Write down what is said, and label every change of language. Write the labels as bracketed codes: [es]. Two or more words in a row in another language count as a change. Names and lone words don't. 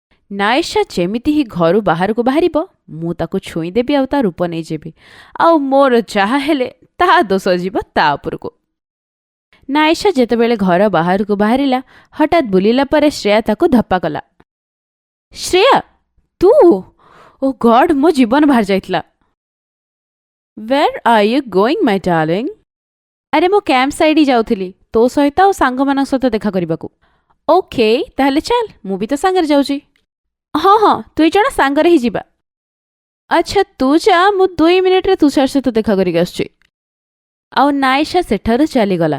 [or] ନାଇଶା ଯେମିତି ହିଁ ଘରୁ ବାହାରକୁ ବାହାରିବ ମୁଁ ତାକୁ ଛୁଇଁଦେବି ଆଉ ତା ରୂପ ନେଇଯିବି ଆଉ ମୋର ଯାହା ହେଲେ ତାହା ଦୋଷ ଯିବ ତା ଉପରକୁ। ନାଇଶା ଯେତେବେଳେ ଘର ବାହାରକୁ ବାହାରିଲା ହଠାତ୍ ବୁଲିଲା ପରେ ଶ୍ରେୟା ତାକୁ ଧପ୍ପା କଲା। ଶ୍ରେୟା ତୁ [en] oh god [or] ମୋ ଜୀବନ ବାହାରି ଯାଇଥିଲା। [en] Where are you going, my darling? [or] ଆରେ ମୁଁ [en] camp side [or] ଯାଉଥିଲି ତୋ ସହିତ ଆଉ ସାଙ୍ଗମାନଙ୍କ ସହିତ ଦେଖା କରିବାକୁ। ଓକେ ତାହେଲେ ଚାଲ ମୁଁ ବି ତୋ ସାଙ୍ଗରେ ଯାଉଛି। ହଁ ହଁ 2 ଜଣ ସାଙ୍ଗରେ ହିଁ ଯିବା। ଆଚ୍ଛା ତୁ ଯା ମୁଁ 2 ମିନିଟ୍ରେ ତୁଷାର ସହିତ ଦେଖା କରିକି ଆସୁଛି। ଆଉ ନାଇଶା ସେଠାରୁ ଚାଲିଗଲା।